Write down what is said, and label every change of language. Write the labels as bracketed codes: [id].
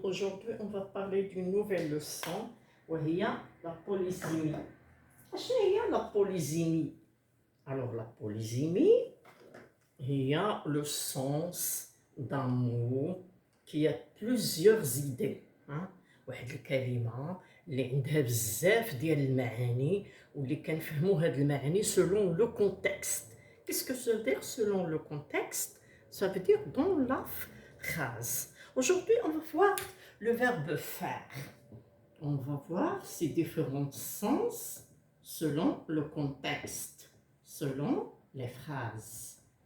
[fr] Aujourd'hui, on va parler d'une nouvelle leçon [ar] وهي [fr] la polysémie. [ar] شنو هي [fr] la polysémie? Alors, la polysémie [ar] هي [fr] le sens d'un mot qui a plusieurs idées. [ar] واحد الكلمة اللي عندها بزاف ديال المعاني واللي كنفهموا هاد المعاني [fr] selon le contexte. Qu'est-ce que ça veut dire selon le contexte? Ça veut dire dans la phrase. Aujourd'hui, on va voir le verbe faire. On va voir ses différents sens selon le contexte, selon les phrases.